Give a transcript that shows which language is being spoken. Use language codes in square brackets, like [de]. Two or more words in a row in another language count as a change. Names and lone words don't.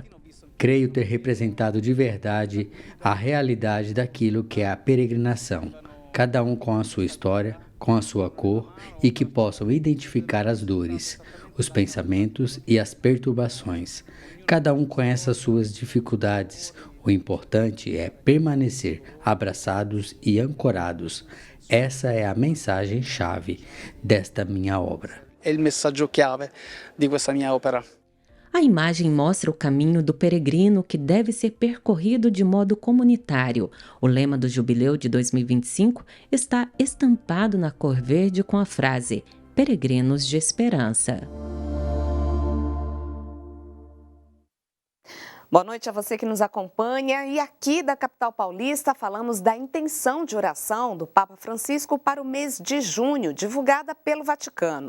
[pt] Creio ter representado de verdade a realidade daquilo que é a peregrinação, cada um com a sua história, com a sua cor e que possam identificar as dores, os pensamentos e as perturbações. Cada um conhece as suas dificuldades. O importante é permanecer abraçados e ancorados. Essa é a mensagem-chave desta minha obra. [it] É o messaggio-chiave di questa mia opera. [pt] A imagem mostra o caminho do peregrino que deve ser percorrido de modo comunitário. O lema do Jubileu de 2025 está estampado na cor verde com a frase Peregrinos de Esperança. Boa noite a você que nos acompanha e aqui da capital paulista falamos da intenção de oração do Papa Francisco para o mês de junho, divulgada pelo Vaticano.